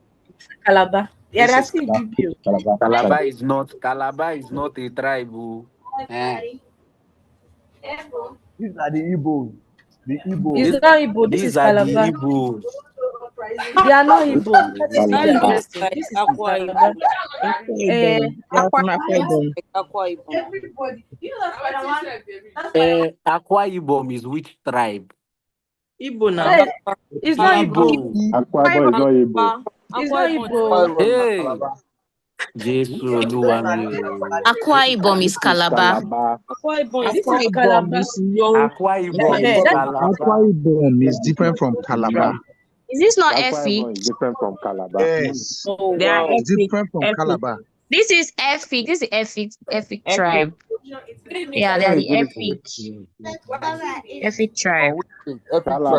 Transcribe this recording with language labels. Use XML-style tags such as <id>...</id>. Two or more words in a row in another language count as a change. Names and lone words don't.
<en>Calabar. Yeah, This that's is still Ibibio. Calabar. Calabar is not a tribe. Oh. These are the Igbos. The It's Igbos. This, not Igbo, this these is are the Calabar. Igbos. They are not Igbo. This is This is That their Calabar. looks person. like This is Akwa Calabar. Ibom. Akwa Eh, Ibom. They are Akwa from Akwa Ibom looks Ibom. like Akwa Ibom. Akwa Ibom is which tribe? Igbo now. hey, Calabar. it's not Calabar. Igbo. Igbo. Akwa Ibom is not Igbo. Calabar. It's Akwa not Ibom is Igbo.</en> <yo>Hey, Jesu Oluwami o.</yo> <en>Aqua Ibom is This is Calabar. Calabar. Akwa Ibom is This Akwa is Ibom Calabar. is young. Akwa Ibom is That Akwa Calabar. Ibom is different from Calabar. Is this not Akwa Efik? Ibom is different from Calabar. Yes, Oh They are wow. it's ethnic. different from Ethnic. Calabar. This is Efik. This is Efik Ethnic. tribe. Yeah, they are Hey, the good evening. Efik tribe. We think every tribe.</en>